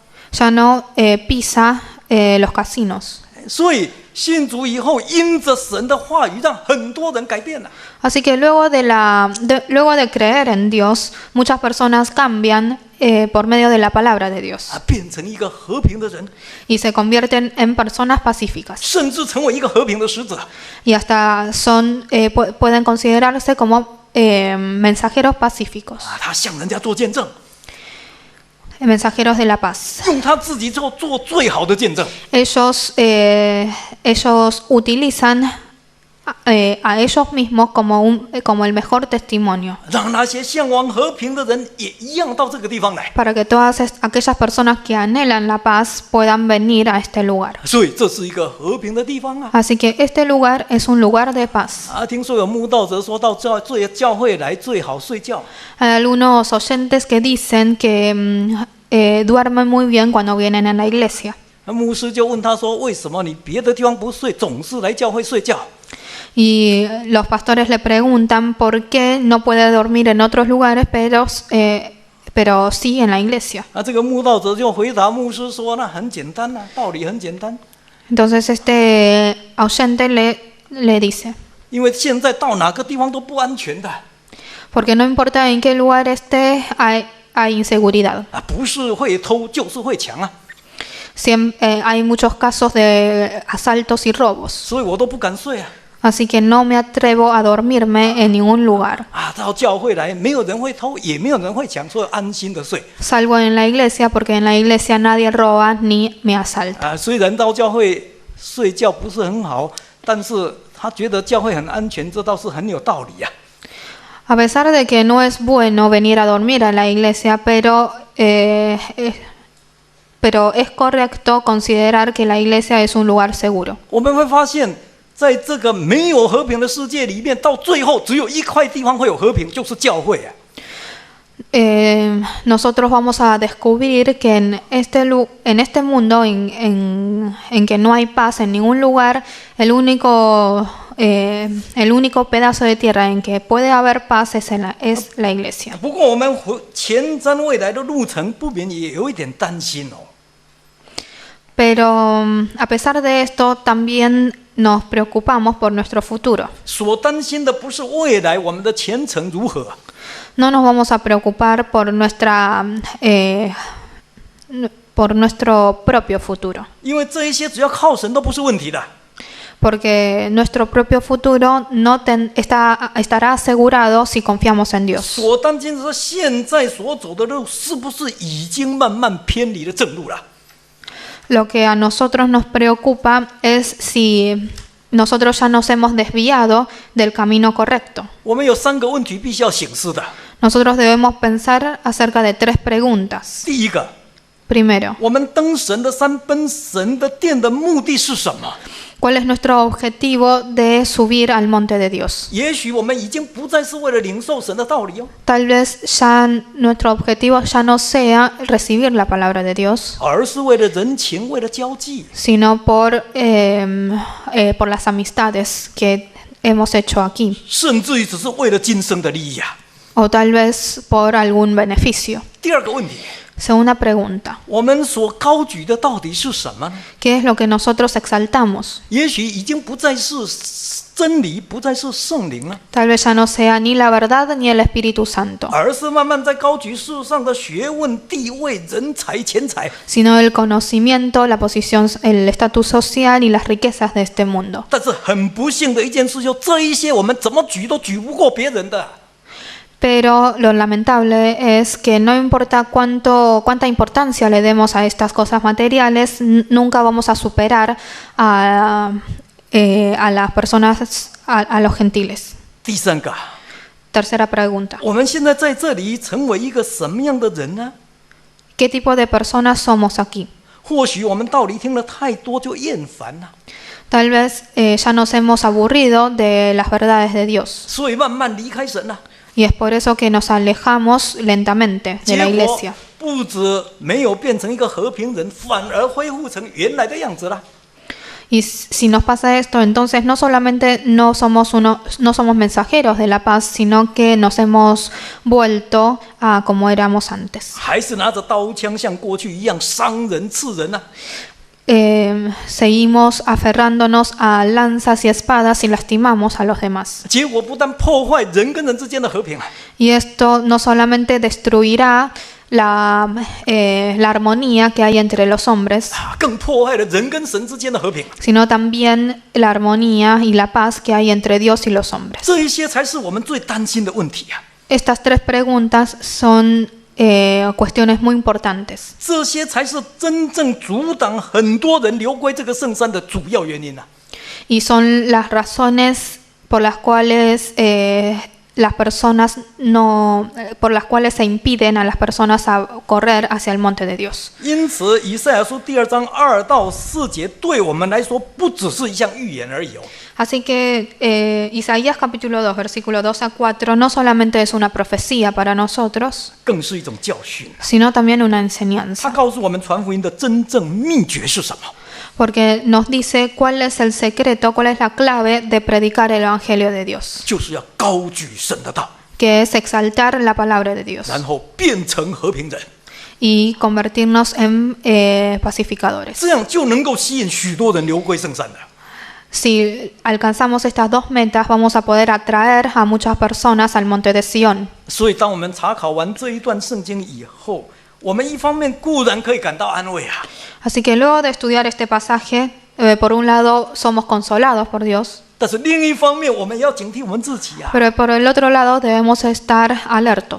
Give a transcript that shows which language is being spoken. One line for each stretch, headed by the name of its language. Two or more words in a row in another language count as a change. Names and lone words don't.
Spanish: Ya no pisa los casinos.
Chinese: 所以信主以后，因着神的话语，让很多人改变了。
Spanish: Así que luego de creer en Dios, muchas personas cambian por medio de la palabra de Dios
Chinese: 啊，变成一个和平的人，
Spanish: y se convierten en personas pacíficas
Chinese: 甚至成为一个和平的使者。
Spanish: y hasta pueden considerarse como mensajeros pacíficos,
Chinese: 啊，他向人家做见证，
Spanish: mensajeros de la paz.
Chinese: 用他自己做最好的见证。
Spanish: Ellos utilizan a ellos mismos como el mejor testimonio
Chinese: 让那些向往和平的人也一样到这个地方来。
Spanish: para que todas aquellas personas que anhelan la paz puedan venir a este lugar.
Chinese: 所以这是一个和平的地方啊！
Spanish: Así que este lugar es un lugar de paz.
Chinese: 啊，听说有慕道者说到教会来最好睡觉，
Spanish: Hay algunos oyentes que dicen que duermen muy bien cuando vienen a la iglesia.
Chinese: 那牧师就问他说：“为什么你别的地方不睡，总是来教会睡觉？”
Spanish: Y los pastores le preguntan por qué no puede dormir en otros lugares, pero sí en la iglesia.
Chinese: 啊，这个慕道者就回答牧师说：“那很简单啊，道理很简单，
Spanish: Entonces este oyente le dice,
Chinese: 因为现在到哪个地方都不安全的
Spanish: porque no importa en qué lugar esté, hay inseguridad.
Chinese: 啊，不是会偷就是会抢啊，
Spanish: Hay muchos casos de asaltos y robos.
Chinese: 所以我都不敢睡啊。
Spanish: Así que no me atrevo a dormirme en ningún lugar.
Chinese: 啊，到教会来，没有人会偷，也没有人会抢，所以安心的睡。
Spanish: Salgo en la iglesia porque en la iglesia nadie roba ni me asalta.
Chinese: 啊，虽然到教会睡觉不是很好，但是他觉得教会很安全，这倒是很有道理啊。
Spanish: A pesar de que no es bueno venir a dormir a la iglesia, pero es correcto considerar que la iglesia es un lugar seguro.
Chinese: 我们会发现，在这个没有和平的世界里面，到最后只有一块地方会有和平，就是教会啊。
Spanish: Nosotros vamos a descubrir que en este mundo en que no hay paz en ningún lugar, el único pedazo de tierra en que puede haber paz es la iglesia.
Chinese: 不过我们前瞻未来的路程，不免也有一点担心哦。
Spanish: Pero a pesar de esto, también nos preocupamos por nuestro futuro.
Chinese: 所担心的不是未来我们的前程如何，
Spanish: No nos vamos a preocupar por nuestro propio futuro,
Chinese: 因为这一些只要靠神都不是问题的。
Spanish: porque nuestro propio futuro estará asegurado si confiamos en Dios.
Chinese: 所担心的是现在所走的路是不是已经慢慢偏离了正路了？
Spanish: Lo que a nosotros nos preocupa es si nosotros ya nos hemos desviado del camino correcto.
Chinese: 我们有3个问题必须要省思的。
Spanish: Nosotros debemos pensar acerca de 3 preguntas.
Chinese: 第一个，
Spanish: Primero,
Chinese: 我们登神的山、奔神的殿的目的是什么？
Spanish: ¿cuál es nuestro objetivo de subir al monte de Dios?
Chinese: 也许我们已经不再是为了领受神的道理哦，
Spanish: Tal vez ya nuestro objetivo ya no sea recibir la palabra de Dios,
Chinese: 而是为了人情，为了交际。
Spanish: sino por las amistades que hemos hecho aquí,
Chinese: 甚至于只是为了今生的利益啊。
Spanish: o tal vez por algún beneficio.
Chinese: 第二个问题，
Spanish: Segunda pregunta,
Chinese: 我们所高举的到底是什么呢？
Spanish: ¿qué es lo que nosotros exaltamos?
Chinese: 也许已经不再是真理，不再是圣灵了，
Spanish: Tal vez ya no sea ni la verdad ni el Espíritu Santo,
Chinese: 而是慢慢在高举世上的学问、地位、人才、钱财。
Spanish: sino el conocimiento, la posición, el estatus social y las riquezas de este mundo.
Chinese: 但是很不幸的一件事，就这一些我们怎么举都举不过别人的。
Spanish: Pero lo lamentable es que no importa cuánta importancia le demos a estas cosas materiales, nunca vamos a superar a las personas, a los gentiles.
Chinese: 第三个，
Spanish: Tercera pregunta,
Chinese: 我们现在在这里成为一个什么样的人呢？
Spanish: ¿qué tipo de personas somos aquí?
Chinese: 或许我们道理听了太多就厌烦了，
Spanish: Tal vez ya nos hemos aburrido de las verdades de Dios
Chinese: 所以慢慢离开神了。
Spanish: y es por eso que nos alejamos lentamente de la
Chinese: 结果
Spanish: iglesia.
Chinese: 不止没有变成一个和平人，反而恢复成原来的样子了。
Spanish: Y si nos pasa esto, entonces no solamente no somos mensajeros de la paz, sino que nos hemos vuelto a como éramos antes.
Chinese: 还是拿着刀枪像过去一样伤人刺人啊！
Spanish: Seguimos aferrándonos a lanzas y espadas y lastimamos a los demás.
Chinese: 结果不但破坏人跟人之间的和平啊，
Spanish: Y esto no solamente destruirá la armonía que hay entre los hombres,
Chinese: 更破坏了人跟神之间的和平。
Spanish: sino también la armonía y la paz que hay entre Dios y los hombres.
Chinese: 这一些才是我们最担心的问题啊！
Spanish: Estas tres preguntas son cuestiones muy importantes.
Chinese: 这些才是真正阻挡很多人流归这个圣山的主要原因啊！
Spanish: Y son las razones por las cuales las personas por las cuales se impiden a las personas a correr hacia el monte de Dios.
Chinese: 因此，以赛亚书第2章2到4节对我们来说，不只是一项预言而已哦。
Spanish: Así que Isaías capítulo 2, versículo 2 a 4 no solamente es una profecía para nosotros,
Chinese: 更是一种教训。
Spanish: sino también una
Chinese: 他
Spanish: enseñanza,
Chinese: 告诉我们传福音的真正秘诀是什么？
Spanish: porque nos dice cuál es el secreto, cuál es la clave de predicar el Evangelio de Dios,
Chinese: 就是要高举神的道，
Spanish: que es exaltar la palabra de Dios
Chinese: 然后变成和平人，
Spanish: y convertirnos en pacificadores.
Chinese: 这样就能够吸引许多人流归圣山了。
Spanish: Si alcanzamos estas dos metas, vamos a poder atraer a muchas personas al monte de Sión.
Chinese: 所以，当我们查考完这一段圣经以后，我们一方面固然可以感到安慰啊，
Spanish: Así que luego de estudiar este pasaje, por un lado somos consolados por Dios,
Chinese: 但是另一方面，我们也要警惕我们自己啊。
Spanish: pero por el otro lado debemos estar alertos,